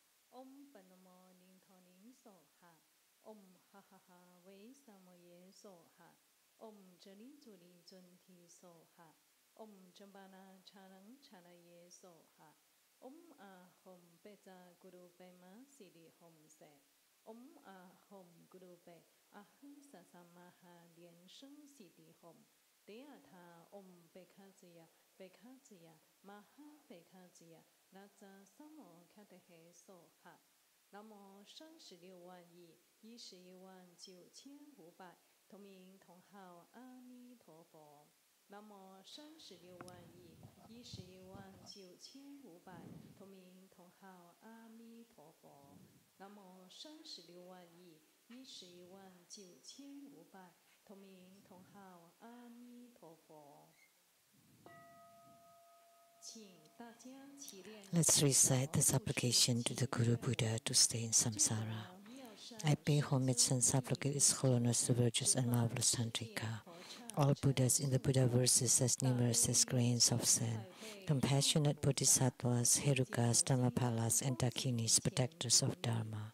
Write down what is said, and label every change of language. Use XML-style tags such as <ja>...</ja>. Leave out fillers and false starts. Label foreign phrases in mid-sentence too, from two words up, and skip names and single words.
<sa>Om Panamo Ning Toning Soha. Om Ha Ha Ha Wei Samoye Soha. Om Jali Juli Junti Soha. Om Jambana Chanang Chanaye Soha. Om Hom Beta Guru Bema Sidi Hom Se. Om Hom Guru Be Ahu Sasamaha Lian Sheng Sidi Hom. Deata Om Bekazia Bekazia Maha Bekazia Naza Samo Katehe Soha.</sa> <zh>Namo 36万亿119500同名同号阿弥陀佛。南无36万亿119500同名同号阿弥陀佛。南无36万亿119500同名同号阿弥陀佛。</zh> <en>Let's recite the supplication to the Guru Buddha to stay in samsara. I pay homage and supplicate His Holiness the virtuous and marvelous Tantrika, all Buddhas in the Buddha verses as numerous as grains of sand, compassionate Bodhisattvas, Herukas, Dhammapalas, and Dakinis, protectors of Dharma.</en>